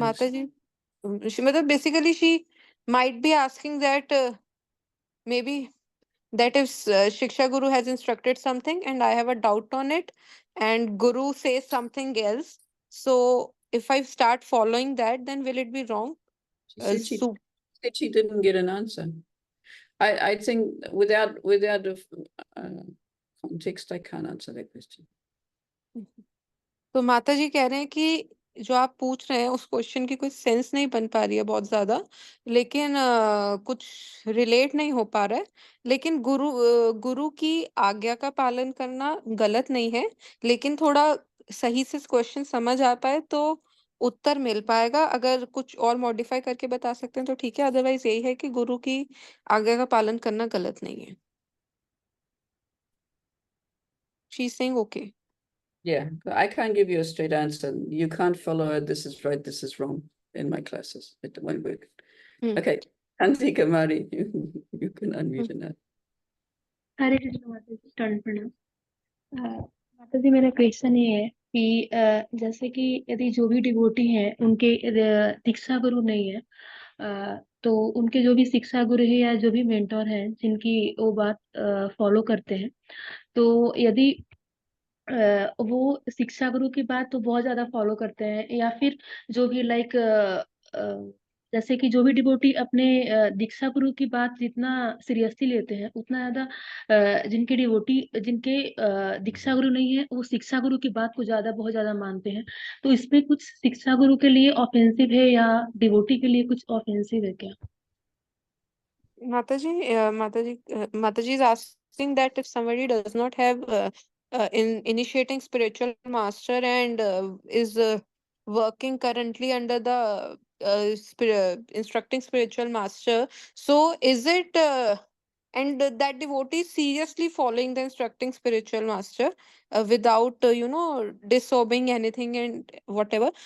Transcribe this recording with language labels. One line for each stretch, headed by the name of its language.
English: Mataji, basically she might be asking that maybe that if Shiksha Guru has instructed something and I have a doubt on it and Guru says something else, so if I start following that, then will it be wrong? She said she didn't get an answer. I think without the context, I can't answer that question.
Hindi: तो माता जी कह रहे हैं कि जो आप पूछ रहे हैं उस क्वेश्चन की कोई सेंस नहीं बन पा रही है बहुत ज्यादा, लेकिन कुछ रिलेट नहीं हो पा रहा है, लेकिन गुरु की आज्ञा का पालन करना गलत नहीं है, लेकिन थोड़ा सही से क्वेश्चन समझ आ पाए तो उत्तर मिल पाएगा। अगर कुछ और मॉडिफाई करके बता सकते हैं तो ठीक है, अदरवाइज यही है कि गुरु की आज्ञा का पालन करना गलत नहीं है।
English: She's saying okay. Yeah, I can't give you a straight answer. You can't follow it. This is right, this is wrong in my classes. It won't work. Okay, Antika Mari, you can unmute now.
Hindi: हरे कृष्ण माता जी, turn प्रणाम। माता जी मेरा question ये है कि जैसे कि यदि जो भी डिवोटी हैं उनके दीक्षा गुरु नहीं है, तो उनके जो भी शिक्षा गुरु है या जो भी मेंटोर हैं जिनकी वो बात फॉलो करते हैं, तो यदि वो शिक्षा गुरु की बात तो बहुत ज्यादा फॉलो करते हैं, या फिर जो भी लाइक जैसे कि जो भी डिवोटी अपने दीक्षा गुरु की बात जितना सीरियसली लेते हैं उतना ज्यादा जिनके डिवोटी जिनके दीक्षा गुरु नहीं है वो शिक्षा गुरु की बात को बहुत ज्यादा मानते हैं, तो इसमें कुछ शिक्षा गुरु के लिए ऑफेंसिव है या डिवोटी के लिए कुछ ऑफेंसिव है क्या?
English: Mataji is asking that if somebody does not have in initiating spiritual master and is working currently under the instructing spiritual master, so is it and that devotee is seriously following the instructing spiritual master without disobeying anything and whatever.